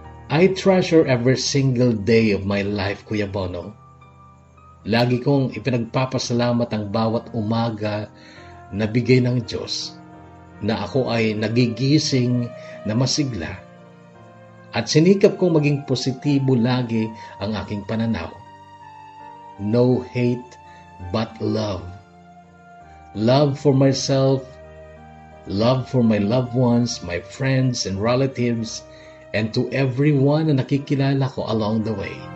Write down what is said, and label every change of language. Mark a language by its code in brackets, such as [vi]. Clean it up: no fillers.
[en] I treasure every single day of my life, Kuya Bono. [tl] Lagi kong ipinagpapasalamat ang bawat umaga na bigay ng Diyos na ako ay nagigising na masigla at sinikap kong maging positibo lagi ang aking pananaw. [en] No hate but love. Love for myself, love for my loved ones, my friends and relatives, and to everyone [tl] na nakikilala ko [en] along the way.